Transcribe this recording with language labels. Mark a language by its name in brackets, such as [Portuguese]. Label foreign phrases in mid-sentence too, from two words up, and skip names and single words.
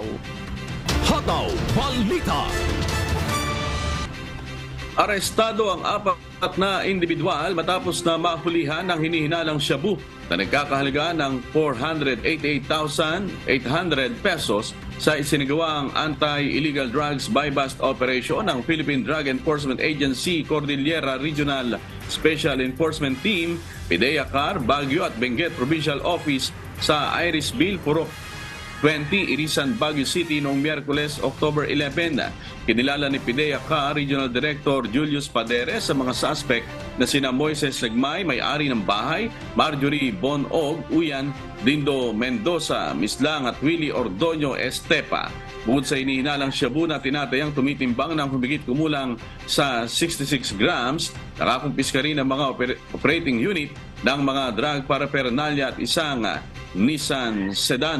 [Filipino] Hataw Balita! Arestado ang 4 na individual matapos na mahulihan ng hinihinalang shabu na nagkakahalaga ng 488,800 pesos sa isinagawang [English] anti-illegal drugs buy-bust operation [Filipino] ng Philippine Drug Enforcement Agency Cordillera Regional Special Enforcement Team, PIDEA-CAR, Baguio at Benguet Provincial Office sa Irisville, Purok 20, Irisan, Baguio City noong Miyerkules, October 11. Kinilala ni PIDEA-CAR Regional Director Julius Padere sa mga suspect na sina Moises Legmay, may-ari ng bahay, Marjorie Bonog, Uyan, Dindo Mendoza, Mislang at Willie Ordoño Estepa. Bukod sa inihinalang shabu na tinatayang tumitimbang ng humigit kumulang sa 66 grams, nakakumpiska rin ang mga [English] operating unit [Filipino] ng mga [English] drug paraphernalia [Filipino] at isang Nissan sedan.